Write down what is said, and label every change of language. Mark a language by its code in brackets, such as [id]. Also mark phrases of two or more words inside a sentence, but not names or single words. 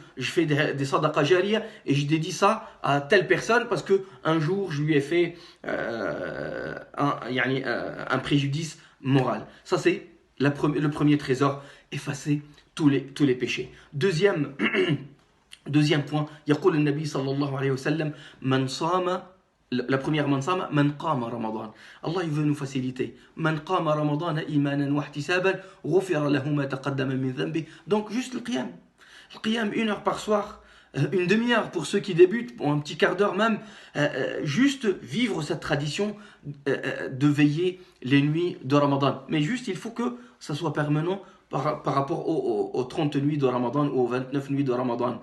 [fr] Je fais des [ar] صدقة جارية [fr] et je dédie ça à telle personne parce que un jour je lui ai fait un préjudice moral. Ça c'est le premier trésor, effacer tous les péchés. Deuxième point, [ar] يقول النبي صلى الله عليه وسلم من صام [fr] la première [ar] من صام، من قام رمضان. [fr] Allah il veut nous faciliter. [ar] من قام رمضان إيمانا واحتسابا غفر له ما تقدم من ذنب. [fr] Donc juste le qiyam. Le qiyam, 1 heure par soir, une demi-heure pour ceux qui débutent, pour un petit quart d'heure même, juste vivre cette tradition de veiller les nuits de Ramadan. Mais juste, il faut que ça soit permanent par rapport aux 30 nuits de Ramadan ou aux 29 nuits de Ramadan.